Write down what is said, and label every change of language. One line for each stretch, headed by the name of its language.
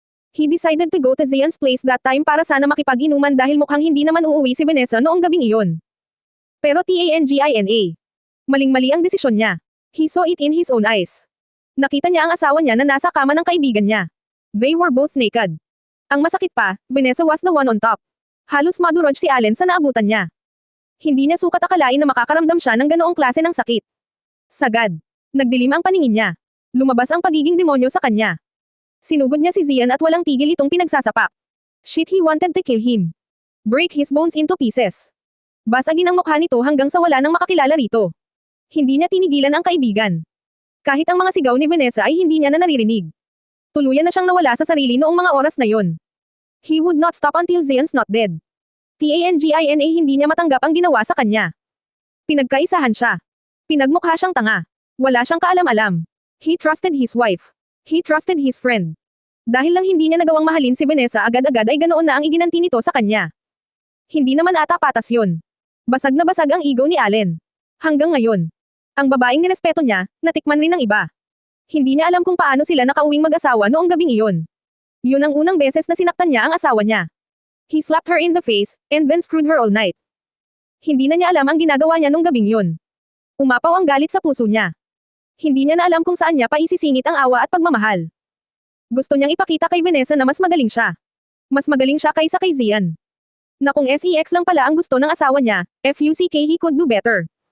English: He decided to go to Zian's place that time
Filipino: para sana makipag-inuman dahil mukhang hindi naman uuwi si Vanessa noong gabing iyon. Pero Tangina. Maling-mali ang desisyon niya.
English: He saw it in his own eyes.
Filipino: Nakita niya ang asawa niya na nasa kama ng kaibigan niya.
English: They were both naked.
Filipino: Ang masakit pa,
English: Vanessa was the one on top.
Filipino: Halos madurog si Allen sa naabutan niya. Hindi niya sukat akalain na makakaramdam siya ng ganoong klase ng sakit. Sagad. Nagdilim ang paningin niya. Lumabas ang pagiging demonyo sa kanya. Sinugod niya si Zian at walang tigil itong pinagsasapak.
English: Shit, he wanted to kill him. Break his bones into pieces.
Filipino: Basagin ang mukha nito hanggang sa wala nang makakilala rito. Hindi niya tinigilan ang kaibigan. Kahit ang mga sigaw ni Vanessa ay hindi niya na naririnig. Tuluyan na siyang nawala sa sarili noong mga oras na yon.
English: He would not stop until Zian's not dead.
Filipino: Tangina, hindi niya matanggap ang ginawa sa kanya. Pinagkaisahan siya. Pinagmukha siyang tanga. Wala siyang kaalam-alam.
English: He trusted his wife. He trusted his friend.
Filipino: Dahil lang hindi niya nagawang mahalin si Vanessa agad-agad ay ganoon na ang iginanti nito sa kanya. Hindi naman ata patas yon. Basag na basag ang ego ni Allen. Hanggang ngayon. Ang babaeng nirespeto niya, natikman rin ng iba. Hindi niya alam kung paano sila nakauwing mag-asawa noong gabing iyon. Yun ang unang beses na sinaktan niya ang asawa niya.
English: He slapped her in the face, and then screwed her all night.
Filipino: Hindi na niya alam ang ginagawa niya nung gabing yun. Umapaw ang galit sa puso niya. Hindi niya na alam kung saan niya pa isisingit ang awa at pagmamahal. Gusto niyang ipakita kay Vanessa na mas magaling siya. Mas magaling siya kaysa kay Zian. Na kung sex lang pala ang gusto ng asawa niya,
English: fuck he could do better.